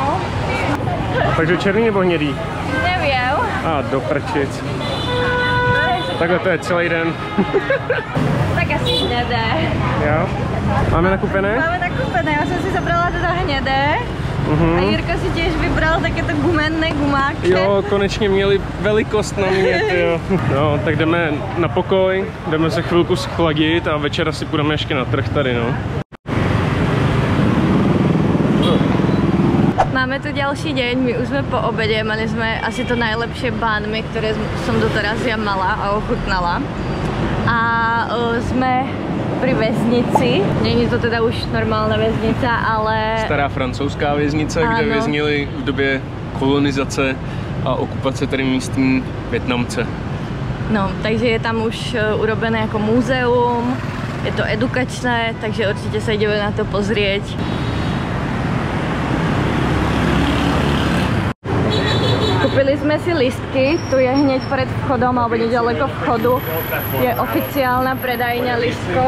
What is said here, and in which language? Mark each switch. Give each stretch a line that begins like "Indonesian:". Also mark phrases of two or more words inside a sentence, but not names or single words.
Czech: Takže černý nebo hnědý?
Slovak: Neviem.
Czech: A do prčic. Takhle to je celý den.
Slovak: Tak asi hnedé. Jo? Máme nakúpené? Máme nakúpené, ja som si zobrala teda hnedé. A Jirka si tiež vybral takéto gumenné gumáky.
Czech: Jo, konečně měli velikost na mě, jo. No, tak jdeme na pokoj, jdeme se chvilku schladit a večera si půjdeme ještě na trh tady, no.
Slovak: Máme tu ďalší deň, my už sme po obede, mali sme asi to najlepšie bánmy, ktoré som doteraz ja mala a ochutnala. A sme pri väznici, není to teda už normálna väznica, ale...
Czech: Stará francouzská věznice, kde věznili v době kolonizace a okupace tady místní Vietnamce. No,
Slovak: takže je tam už urobené jako múzeum, je to edukačné, takže určite sa ideme na to pozrieť. Kúpili sme si lístky, tu je hneď pred vchodom, alebo nedaleko vchodu, je oficiálna predajňa lístkov.